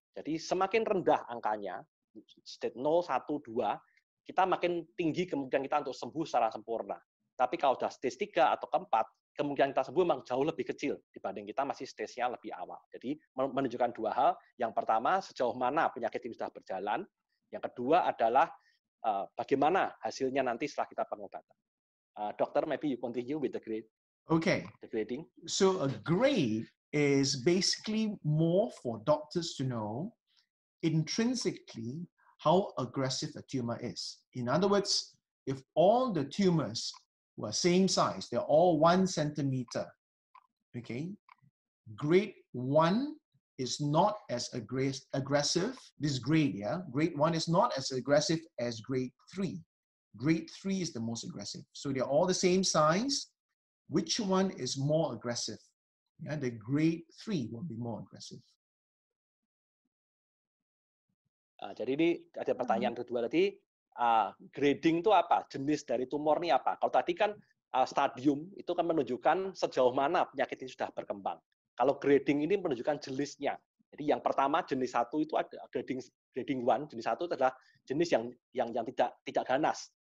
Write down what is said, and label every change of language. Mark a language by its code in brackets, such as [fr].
[id] Jadi semakin rendah angkanya, stage 0, 1, 2, kita makin tinggi kemungkinan kita untuk sembuh secara sempurna. Tapi kalau sudah stage 3 atau keempat, kemungkinan kita sembuh memang jauh lebih kecil dibanding kita masih stage-nya lebih awal. Jadi menunjukkan dua hal. Yang pertama, sejauh mana penyakit ini sudah berjalan. Yang kedua adalah bagaimana hasilnya nanti setelah kita pengobatan. [en] Dokter, maybe you continue with the grade. Okay. The grading. So a grade is basically more for doctors to know intrinsically how aggressive a tumor is. In other words, if all the tumors were same size, they're all 1 centimeter, okay, grade 1 is not as aggressive, this grade, yeah, grade 1 is not as aggressive as grade 3. Grade 3 is the most aggressive. So they're all the same size. Which one is more aggressive? Yeah, the grade 3 will be more aggressive. [id] Jadi ini ada pertanyaan kedua tadi, grading itu apa? Jenis dari tumor ini apa? Kalau tadi kan stadium itu kan menunjukkan sejauh mana penyakit ini sudah berkembang. Kalau grading ini menunjukkan jenisnya. Jadi yang pertama jenis 1 itu ada grading 1, jenis 1 adalah jenis yang tidak ganas.